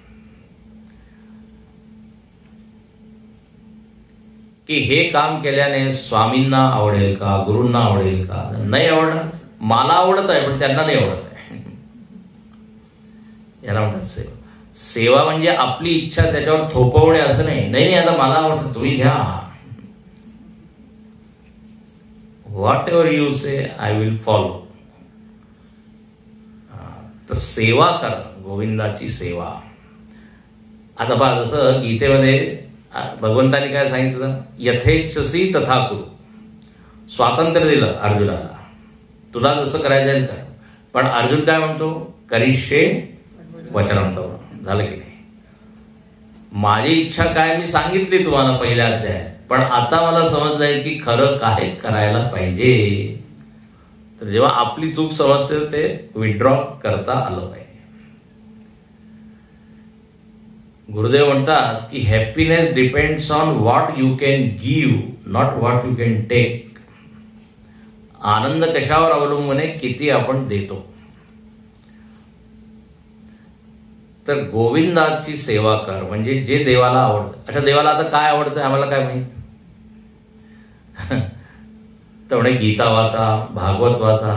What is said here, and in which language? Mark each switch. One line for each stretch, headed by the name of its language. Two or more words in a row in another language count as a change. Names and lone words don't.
Marathi: की हे काम केल्याने स्वामींना आवडेल का, गुरूंना आवडेल का, नाही आवडणार. मला आवडत आहे पण त्यांना नाही आवडत आहे. याला म्हणतात सेवा. सेवा म्हणजे आपली इच्छा त्याच्यावर थोपवणे असं नाही. नाही आता मला आवडतं, तुम्ही घ्या.
English: What ever you say I will follow.
Marathi: तर सेवा करा, गोविंदाची सेवा. आता पहा, जसं गीतेमध्ये भगवंतांनी काय सांगितलं,
Sanskrit: यथेच्छसी तथा कुरु.
Marathi: स्वातंत्र्य दिलं अर्जुनाला, तुला जसं करायचं आहे कर. पण अर्जुन काय म्हणतो,
Sanskrit: करिष्ये वचनं तव.
Marathi: झालं की नाही? माझी इच्छा काय मी सांगितली तुम्हाला पहिल्या अध्यायात, पण आता मला समजलंय की खरं काय करायला पाहिजे. तर जेव्हा आपली चूक समजते ते विड्रॉ करता आलं पाहिजे. गुरुदेव म्हणतात की
English: Happiness depends on what you can give, not what you can take.
Marathi: आनंद कशावर अवलंबून आहे, किती आपण देतो. तर गोविंदाची सेवा कर म्हणजे जे देवाला आवडतं. अच्छा, देवाला आता काय आवडतं आम्हाला काय माहित. तर म्हणे गीता वाचा, भागवत वाचा.